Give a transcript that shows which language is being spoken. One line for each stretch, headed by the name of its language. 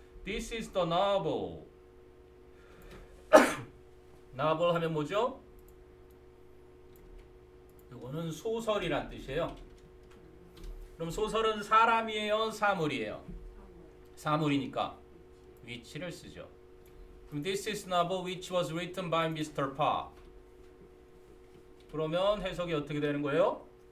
English: This is the novel.
Korean: novel 하면 뭐죠? 요거는 소설이란 뜻이에요. 그럼 소설은 사람이에요, 사물이에요? 사물이니까 which를 쓰죠. 그럼
English: this is novel which was written by Mr. Park.
Korean: 그러면 해석이 어떻게 되는 거예요?